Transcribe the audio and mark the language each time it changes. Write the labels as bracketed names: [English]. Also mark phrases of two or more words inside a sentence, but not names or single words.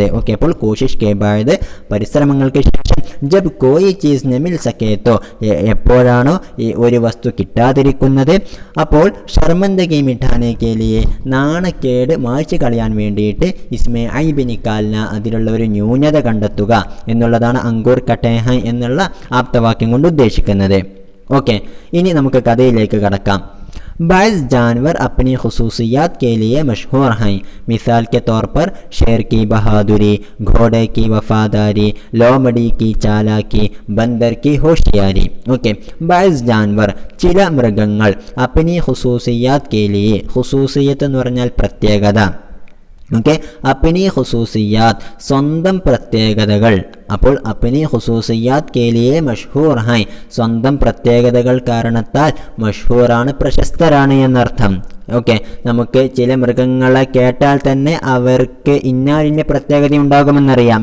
[Malayalam] ഓക്കെ, അപ്പോൾ [Urdu] کوشش کے بعد [Malayalam] പരിശ്രമങ്ങൾക്ക് ശേഷം [Urdu] جب کوئی چیز نہ مل سکے تو, [Malayalam] എപ്പോഴാണോ ഈ ഒരു വസ്തു കിട്ടാതിരിക്കുന്നത് അപ്പോൾ [Urdu] شرمندگی مٹانے کے لیے, [Malayalam] നാണക്കേട് മായ്ച്ചു കളയാൻ വേണ്ടിയിട്ട് [Urdu] اس میں عیب نکالنا, [Malayalam] അതിലുള്ള ഒരു ന്യൂനത കണ്ടെത്തുക എന്നുള്ളതാണ് [Urdu] انگور کھٹے ہیں [Malayalam] എന്നുള്ള ആപ്തവാക്യം കൊണ്ട് ഉദ്ദേശിക്കുന്നത്. ഓക്കെ, ഇനി നമുക്ക് കഥയിലേക്ക് കടക്കാം. [Urdu] بعض جانور اپنی خصوصیات کے لیے مشہور ہیں. مثال کے طور پر شیر کی بہادری، گھوڑے کی وفاداری، لومڑی کی چالاکی، بندر کی ہوشیاری. اوکے، بعض جانور, [Malayalam] ചില മൃഗങ്ങൾ, [Urdu] اپنی خصوصیات کے لیے, [Malayalam] ഖുസൂസിയത്ത് എന്ന് പറഞ്ഞാൽ പ്രത്യേകത. ഓക്കെ, [Urdu] اپنی خصوصیات, [Malayalam] സ്വന്തം പ്രത്യേകതകൾ. അപ്പോൾ [Urdu] اپنی خصوصیات کے لیے مشہور ہے, [Malayalam] സ്വന്തം പ്രത്യേകതകൾ കാരണത്താൽ മഷ്ഹൂറാണ്, പ്രശസ്തരാണ് എന്നർത്ഥം. ഓക്കെ, നമുക്ക് ചില മൃഗങ്ങളെ കേട്ടാൽ തന്നെ അവർക്ക് ഇന്നാലിൻ്റെ പ്രത്യേകത ഉണ്ടാകുമെന്നറിയാം.